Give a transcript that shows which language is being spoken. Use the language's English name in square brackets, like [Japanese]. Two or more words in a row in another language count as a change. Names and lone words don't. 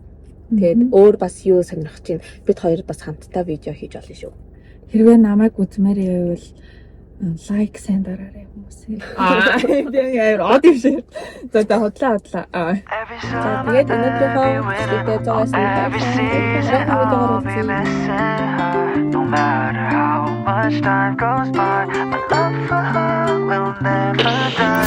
[Mongolian] Тэгээд өөр бас юу сонирхож чинь бид хоёр бас хамтдаа видео хийж олно шүү. Хэрвээ намайг үзмээр байвал лайк сайн дараарай хүмүүсээ. Тэгээд яа од юм шиг. За хотлоо. За тэгээд өнөөдрийнхөө видео зогсож байна. [English] No matter how much time goes by, my love for her will never die.